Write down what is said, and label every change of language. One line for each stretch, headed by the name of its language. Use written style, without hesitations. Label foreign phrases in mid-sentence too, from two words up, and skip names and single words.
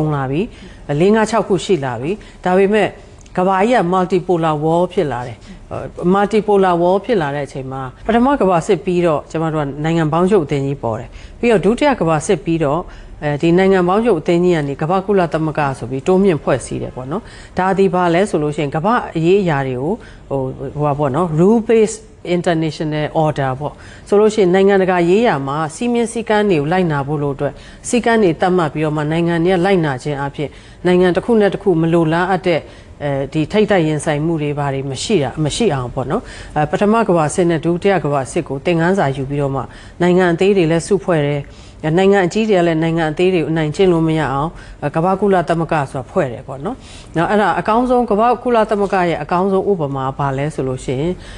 Burmese: လာပြီ၄-၅-၆ခုရှိလာပြီဒါပေမဲ့ကဘာကြီးက
English: multipolar war
Burmese: ဖြစ်လာတယ်
English: multipolar war
Burmese: ဖြစ်လာတဲ့အချိန်မှာပထမကမ္ဘာစစ်ပြီးတော့ကျွန်တော်တို့ကနိုင်ငံပေါင်းချုပ်အသင်းကြီးပေါ်တယ်ပြီးတော့ဒုတိယကမ္ဘာစစ်ပြီးတော့ဒီနိုင်ငံ ပေါင်းချုပ်အသင်းကြီးကနေကမ္ဘာကုလသမဂ္ဂဆိုပြီးတိုးမြင့်ဖွဲ့စည်းတယ်ပေါ့နော်ဒါဒီဘာလဲဆိုလို့ရှိရင်ကမ္ဘာအရေးအရာတွေကိုဟိုပါပေါ့နော်
English: rule based international order
Burmese: ပေါ့ဆိုလို့ရှိရင် နိုင်ငံတကာရေးရာမှာစီမင်းစည်းကမ်းတွေကိုလိုက်နာဖို့လို့အတွက်စည်းကမ်းတွေတတ်မှတ်ပြီးတော့မှနိုင်ငံတွေကလိုက်နာခြင်းအပြင်နိုင်ငံတစ်ခုနဲ့တစ်ခုမလိုလားအပ်တဲ့ဒီထိတ်တိုက်ရင်ဆိုင်မှုတွေဘာတွေမရှိအောင်ပေါ့နော်ပထမကမ္ဘာစစ်နဲ့ဒုတိယကမ္ဘာစစ်ကိုသင်ခန်းစာယူပြီးတော့မှနိုင်ငံအသေးတွေလည်းစုဖွဲ့တယ်နိုင်ငံအကြီးတွေကလည်းနိုင်ငံအသေးတွေကိုအနိုင်ကျင့်လို့မရအောင်ကမ္ဘာကုလသမဂ္ဂဆိုတာဖွဲ့တယ်ပေါ့နော်။နောက်အဲ့ဒါအကောင်းဆုံးကမ္ဘာကုလသမဂ္ဂရဲ့အကောင်းဆုံးဥပမာဘာလဲဆိုလို့ရှိရင်